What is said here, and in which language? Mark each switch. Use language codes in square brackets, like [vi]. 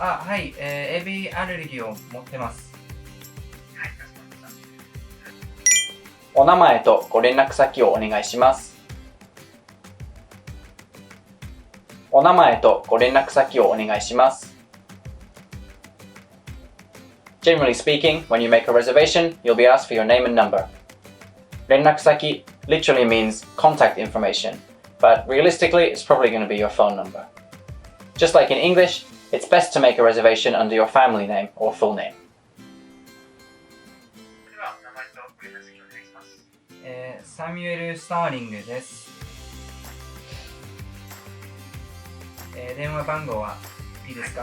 [ja] はい、エビアレルギーを持ってます。はい、かしこまりました。お名前とご連絡先をお願いします。お名前とご連絡先をお願いします。 [en] Generally speaking, when you make a reservation, you'll be asked for your name and number. 連絡先 literally means contact information, but realistically, it's probably going to be your phone number. Just like in English, it's best to make a reservation under your family name or full name. [ja] それでは名前とご連絡先をお願いします。サミュエル・スターリングです。電話番号はいいですか？